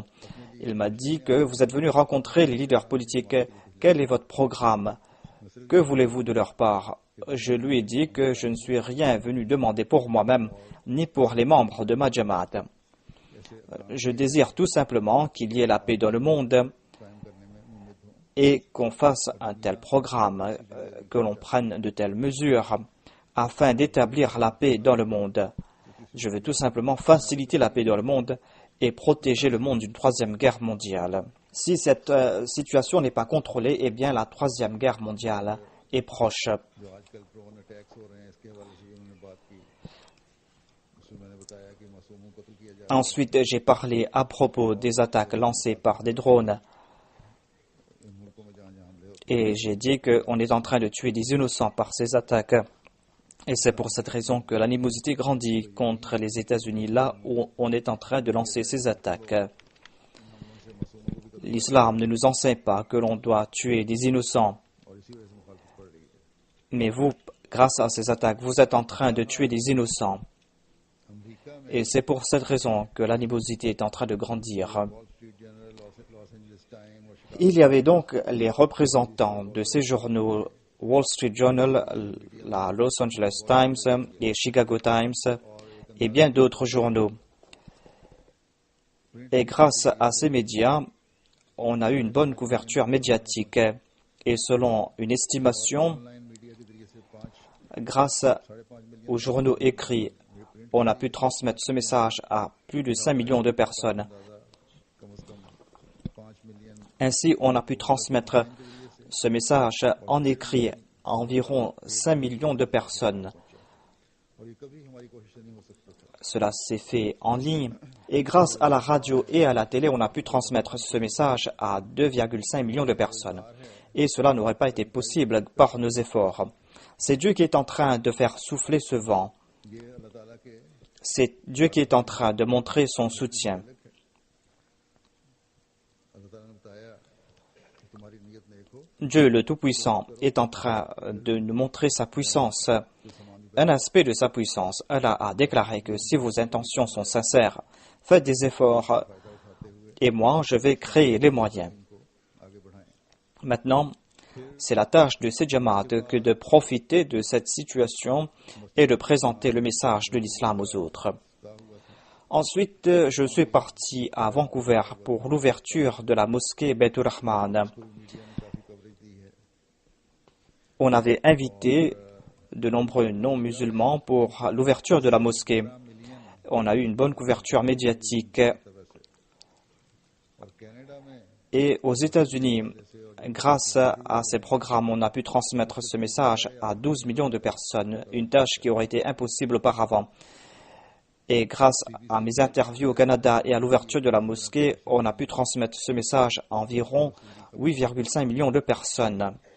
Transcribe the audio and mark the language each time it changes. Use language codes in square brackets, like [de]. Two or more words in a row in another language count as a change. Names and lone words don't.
[fr] Il m'a dit que vous êtes venu rencontrer les leaders politiques. Quel est votre programme? Que voulez-vous de leur part? Je lui ai dit que je ne suis rien venu demander pour moi-même ni pour les membres de ma Jamaat. Je désire tout simplement qu'il y ait la paix dans le monde [ur] قائم کرنے میں امید ہوں [fr] et qu'on fasse un tel programme, que l'on prenne de telles mesures afin d'établir la paix dans le monde. Je veux tout simplement faciliter la paix dans le monde et protéger le monde d'une troisième guerre mondiale. Si cette situation n'est pas contrôlée, eh bien la troisième guerre mondiale est proche. [ur] جو آج کل [en] drone attacks [ur] ہو رہے ہیں اس کے حوالے سے بھی انہوں نے بات کی اس میں میں نے بتایا کہ معصوموں کو قتل کیا جا رہا ہے [fr] Ensuite, j'ai parlé à propos des attaques lancées par des drones [ur] ان ملکوں میں جہاں جہاں حملے ہوتے [fr] et j'ai dit qu'on est en train de tuer des innocents par ces attaques. Et c'est pour cette raison que l'animosité grandit contre les États-Unis là où on est en train de lancer ces attaques. L'islam ne nous enseigne pas que l'on doit tuer des innocents. [ur] اور اسی وجہ سے مخالفت پڑ رہی ہے [fr] Mais vous, grâce à ces attaques, vous êtes en train de tuer des innocents. [ur] امریکہ میں [fr] Et c'est pour cette raison que l'animosité est en train de grandir. [ur] وال اسٹریٹ جرنل لاس اینجلس ٹائم اور شکاگو [fr] Il y avait donc les représentants de ces journaux Wall Street Journal, la Los Angeles Times et Chicago Times et bien d'autres journaux. Et grâce à ces médias, on a eu une bonne couverture médiatique. Et selon une estimation, [en] online media [ur] کے ذریعے سے 5 [fr] grâce [ur] 5.5 ملین [fr] aux journaux écrits, on a pu transmettre ce message à plus de 5 millions de personnes. [ur] کم سے کم 5 ملین [fr] Ainsi, on a pu transmettre ce message en écrit à environ 5 millions de personnes. [ur] اور یہ کبھی ہماری کوشش سے نہیں ہو سکتا تھا [fr] Cela s'est fait en ligne et grâce à la radio et à la télé, on a pu transmettre ce message à 2,5 millions de personnes. Et cela n'aurait pas été possible par nos efforts. C'est Dieu qui est en train de faire souffler ce vent. [ur] یہ اللہ تعالیٰ کے [fr] C'est Dieu qui est en train de montrer son soutien. [ur] اللہ تعالیٰ نے بتایا کہ تمہاری نیت نیک ہو [fr] Dieu, le Tout-Puissant, est en train de nous montrer sa puissance. Un aspect de sa puissance. Allah a déclaré que si vos intentions sont sincères, faites des efforts et moi, je vais créer les moyens. [ur] ان کو آگے بڑھائیں [fr] Maintenant, c'est la tâche de ces Jamaat que de profiter de cette situation et de présenter le message de l'islam aux autres. Ensuite, je suis parti à Vancouver pour l'ouverture de la mosquée Beitur Rahman. [ur] میڈیا نے کافی کوریج دی ہے [fr] On avait invité de nombreux non-musulmans pour l'ouverture de la mosquée. On a eu une bonne couverture médiatique. [ur] اور کینیڈا میں [fr] Et aux États-Unis, grâce à ces programmes, on a pu transmettre ce message à 12 millions de personnes, une tâche qui aurait été impossible auparavant. Et grâce à mes interviews au Canada et à l'ouverture de la mosquée, on a pu transmettre ce message à environ 8,5 millions de personnes.